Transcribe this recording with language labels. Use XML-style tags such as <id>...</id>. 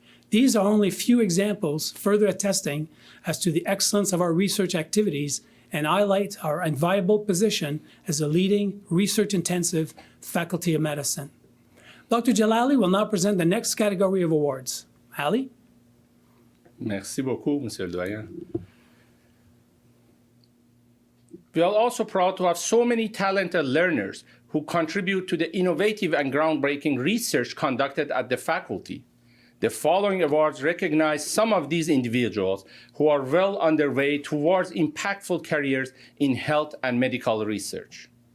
<en>These are only a few examples further attesting as to the excellence of our research activities and highlight our enviable position as a leading research-intensive Faculty of Medicine. Dr. Jalali will now present the next category of awards. Ali?</en> <fr>Merci beaucoup, Monsieur le Doyen.</fr> <en>We are also proud to have so many talented learners who contribute to the innovative and groundbreaking research conducted at the faculty. The following awards recognize some of these individuals who are well underway towards impactful careers in health and medical research.</en>